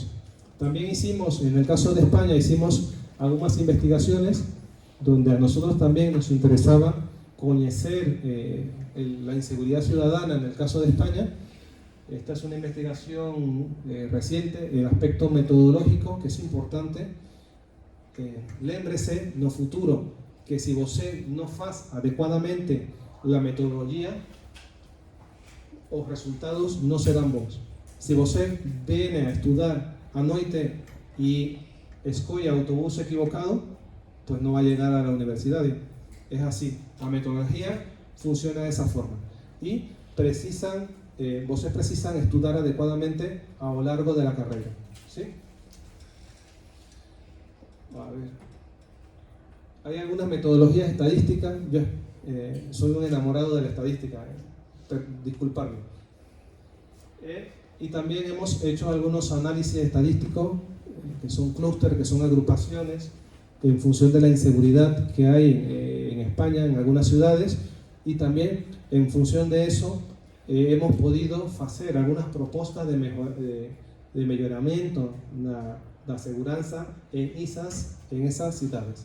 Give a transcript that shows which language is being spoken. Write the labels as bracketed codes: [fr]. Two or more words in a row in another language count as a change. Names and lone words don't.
[es] También hicimos, en el caso de España, hicimos algunas investigaciones donde a nosotros también nos interesaba conocer la inseguridad ciudadana en el caso de España. Esta es una investigación reciente, el aspecto metodológico, que es importante. [pt] Lembre-se no futuro que si você no faz [es] adecuadamente la metodología, [pt] os resultados [es] no serán [pt] bons. Se você [es] viene [pt] a estudar à noite [es] y escoge autobús equivocado, pues no va a llegar a la universidad. Es así, la metodología funciona de esa forma. Y [pt] vocês precisan estudar [es] adecuadamente a lo largo de la carrera. ¿Sí? A ver. Hay algunas metodologías estadísticas. Yo soy un enamorado de la estadística, disculpadme. Y también hemos hecho algunos análisis estadísticos, que son clústeres, que son agrupaciones, en función de la inseguridad que hay en España, en algunas ciudades, y también en función de eso hemos podido hacer algunas propuestas de mejoramiento de la seguridad en esas ciudades.